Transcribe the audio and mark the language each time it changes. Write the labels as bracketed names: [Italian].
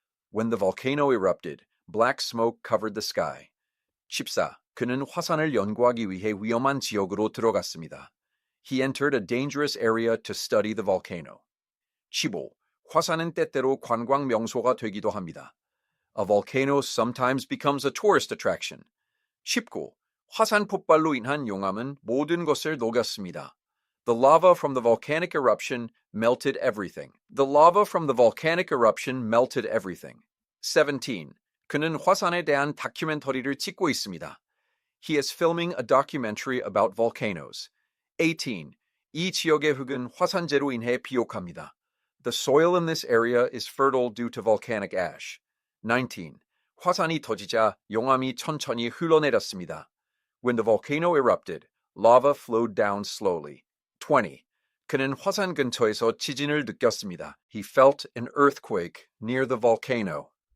[English] When the volcano erupted, black smoke covered the sky. 14. [Korean] 그는 화산을 연구하기 위해 위험한 지역으로 들어갔습니다. [English] He entered a dangerous area to study the volcano. 15. [Korean] 화산은 때때로 관광 명소가 되기도 합니다. [English] A volcano sometimes becomes a tourist attraction. 19. [Korean] 화산 폭발로 인한 용암은 모든 것을 녹였습니다. [English] The lava from the volcanic eruption melted everything. The lava from the volcanic eruption melted everything. 17. [Korean] 그는 화산에 대한 다큐멘터리를 찍고 있습니다. [English] He is filming a documentary about volcanoes. 18. [Korean] 이 지역의 흙은 화산재로 인해 비옥합니다. [English] The soil in this area is fertile due to volcanic ash. 19. [Korean] 화산이 터지자 용암이 천천히 흘러내렸습니다. [English] When the volcano erupted, lava flowed down slowly. 20. [Korean] 그는 화산 근처에서 지진을 느꼈습니다. [English] He felt an earthquake near the volcano.